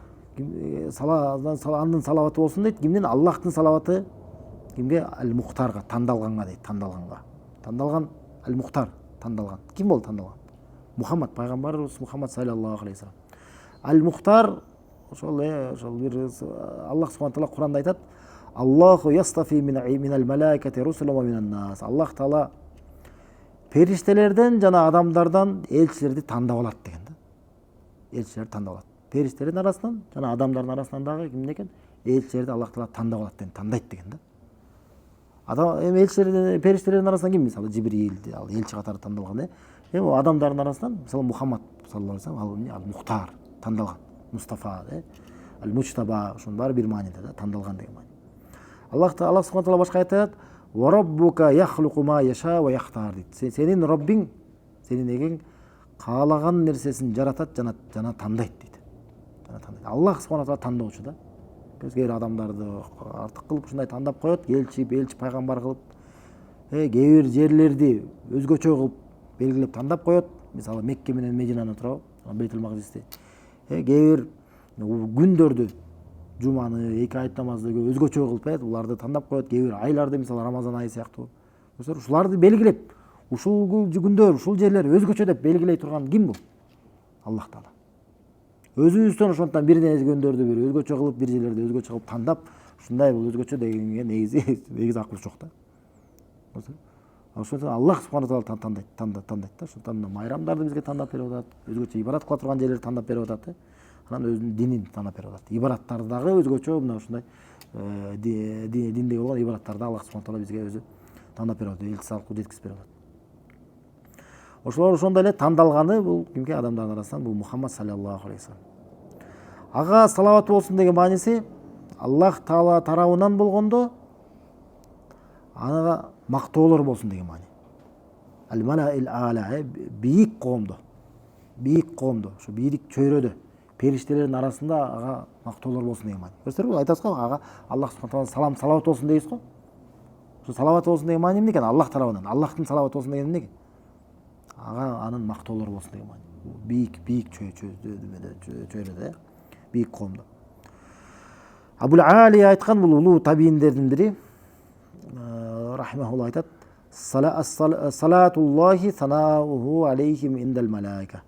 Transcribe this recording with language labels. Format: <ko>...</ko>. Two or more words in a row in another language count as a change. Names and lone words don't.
<ky>Анын салаваты болсун дейт. Кимдин? Аллахтын салаваты кимге? Ал-Мухтарга, тандалганга дейт, Тандалган Ал-Мухтар, тандалган. Ким болду тандалган? Мухаммад, пайгамбарыбыз Мухаммад</ky> <ar>صلى الله عليه وسلم.</ar> <ky>Ал-Мухтар ошол бир Аллах</ky> <ar>سبحانه وتعالى</ar> <ky>Куранда айтат:</ky> <ar>"الله يصطفي من الملائكة رسلا ومن الناس."</ar> <ky>Аллах таала периштелерден жана адамдардан элчилерди тандап алат деген да. Элчилерди тандап алат. Периштелердин арасынан жана адамдардын арасынан дагы кимде экен? Элчилерди Аллах таала тандап алат деген, тандайт деген да. Эми элчилердин, периштелердин арасынан ким? Мисалы Жибрил, ал элчи катары тандалган. Эми адамдардын арасынан мисалы Мухаммад</ky> <ar>صلى الله عليه وسلم,</ar> <ky>ал Мухтар, тандалган, Мустафа, Ал-Мучтаба, ошонун баары бир мааниде да, тандалган деген маани. Аллах</ky> <ar>سبحانه وتعالى</ar> <ky>башка айтат:</ky> <ar>"وربك يخلق ما يشاء ويختار" дейт.</ar> <ky>Сенин Роббиң, сенин эгең каалаган нерсесин жаратат жана тандайт дейт. Аллах</ky> <ar>سبحانه وتعالى</ar> <ky>тандоочу да. Кээ бир адамдарды артык кылып ушундай тандап коет, элчи пайгамбар кылып, кээ бир жерлерди өзгөчө кылып белгилеп тандап коет. Мисалы Мекке менен Мединаны турабы, Бейтул Макдисти. Кээ бир күндөрдү, жуманы, 2 айт намазды өзгөчө кылып, буларды тандап коет. Кээ бир айларды, мисалы Рамазан айы сыяктуу. Ушуларды белгилеп, ушул күндөр, ушул жерлер өзгөчө деп белгилей турган ким бул? Аллах таала. Өзүбүздөн ошондон бир күндөрдү бир өзгөчө кылып, бир жерлерди өзгөчө кылып тандап, ушундай бул өзгөчө дегенге негизи акыл жок да. Ошондон Аллах</ky> <ar>سبحانه وتعالى</ar> <ky>тандайт да. Ошондон майрамдарды бизге тандап берип атат, өзгөчө ибадат кыла турган жерлерди тандап берип атат. Анан өзүнүн динин тандап берип атат. Ибадаттарды дагы өзгөчө мына ушундай динде болгон ибадаттарды Аллах</ky> <ar>سبحانه وتعالى</ar> <ky>бизге өзү тандап берип атат, элчиси аркылуу жеткизип берип атат. Ошолор ошондой эле тандалганы бул кимге? Адамдардын арасынан бул Мухаммад</ky> <ar>صلى الله عليه وسلم.</ar> <ky>Ага салават болсун деген мааниси Аллах таала тарабынан болгондо ага мактоолор болсун деген маани.</ky> <ar>الملأ الأعلى,</ar> <ky>бийик коомдо, ошо бийик чөйрөдө периштелердин арасында ага мактоолор болсун деген маани. Көрсөтөрбү? Айтасыз го, ага Аллах</ky> <ar>سبحانه وتعالى</ar> <ky>салават болсун дейбиз го. Ошо салават болсун деген маани эмне экен? Аллах тарабынан. Аллахтын салават болсун деген эмне? Ага анын мактоолор болсун деген маани. Бийик чөйрөдө, бийик коомдо. Абул Али айткан, бул улуу табииндердин бири, рахимахуллах, айтат:</ky> <ar>"صلاة الله ثناؤه عليهم عند الملائكة."</ar>